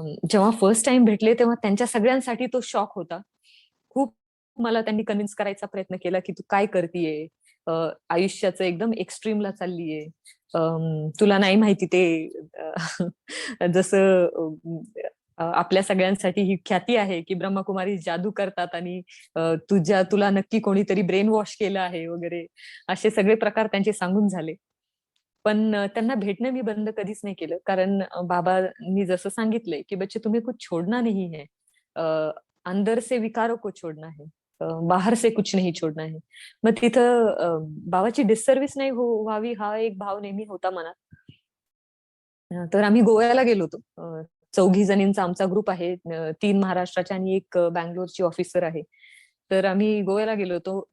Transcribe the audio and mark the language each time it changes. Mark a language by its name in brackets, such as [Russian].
[Marathi] जेव्हा first time भेटले तेव्हा त्यांच्या सगळ्यांसाठी तो शॉक होता. खूप मला त्यांनी कन्व्हिन्स करायचा प्रयत्न केला की तू काय करतीये, आयुष्याचं एकदम एक्स्ट्रीमला चाललीये, तुला नाही माहिती ते जसं आपल्या सगळ्यांसाठी ही ख्याती आहे की ब्रह्मकुमारी जादू करतात, आणि तुला नक्की कोणीतरी ब्रेन वॉश केलं आहे वगैरे, असे सगळे प्रकार त्यांचे सांगून झाले. पण त्यांना भेटणं मी बंद कधीच नाही केलं, कारण बाबांनी जसं सांगितलंय की [Hindi] बच्चे तुम्हें कुछ छोड़ना नहीं है, अंदर से विकारों को छोड़ना है, बाहर से कुछ नहीं छोड़ना है. [Marathi] मग तिथं बाबाची डिससर्व्हिस नाही व्हावी हा एक भाव नेहमी होता मनात. तर आम्ही गोव्याला गेलो होतो. 4 जणींचा आमचा ग्रुप आहे. 3 महाराष्ट्राच्या आणि 1 बंगलोरची ऑफिसर आहे. तर आम्ही गोव्याला गेलो होतो.